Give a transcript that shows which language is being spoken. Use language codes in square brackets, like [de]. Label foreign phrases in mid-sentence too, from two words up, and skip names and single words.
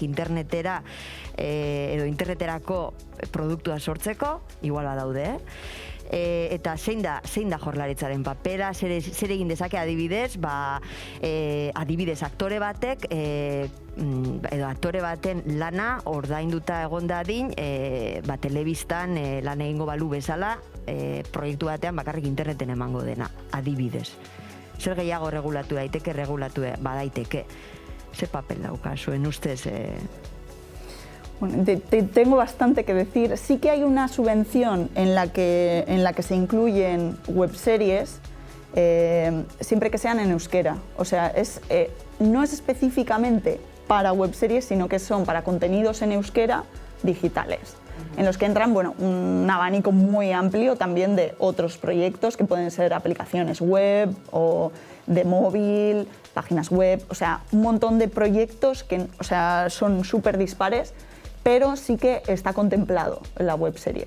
[eu] internetera edo interneterako produktua sortzeko, igual badaude, eta zein da Jaurlaritzaren papera, zer egin dezake adibidez, adibidez aktore batek, edo aktore baten lana ordainduta egon dadin, telebistan lan egingo balu bezala, proiektu batean bakarrik interneten emango dena, adibidez. Zer gehiago regulatu daiteke, badaiteke. Zer papel dauka, zuen ustez? [es] Bueno, tengo bastante que decir. Sí que hay una subvención en la que se incluyen webseries, siempre que sean en euskera. O sea, no es específicamente para webseries, sino que son para contenidos en euskera digitales, en los que entran un abanico muy amplio también de otros proyectos que pueden ser aplicaciones web o de móvil, páginas web, o sea, un montón de proyectos que son súper dispares, pero sí que está contemplado en la webserie.